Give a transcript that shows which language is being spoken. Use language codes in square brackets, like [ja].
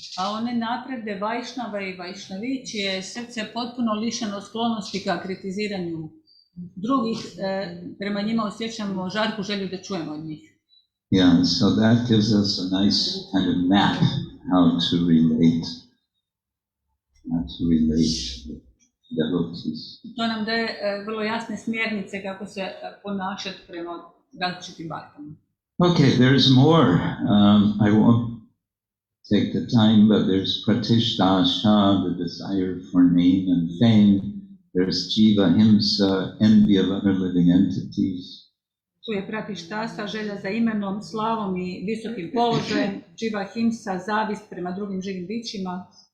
[hr] A one napredne Vajšnava i Vajšnavi, čije je srce potpuno lišeno sklonosti ka kritiziranju drugih, prema njima osjećamo žarku želju da čujemo od njih. [en] Yeah, so that gives us a nice kind of map how to relate with devotees. [hr] To nam daje vrlo jasne smjernice kako se ponašati prema različitim baktama. [en] Okay, there's more. I won't take the time, but there's pratishdasha, the desire for name and fame. There's jiva himsa, envy of other living entities. [hr] Tu je pratištasa, želja za imenom, slavom i visokim položajem, jiva himsa, zavist prema drugim živim bićima.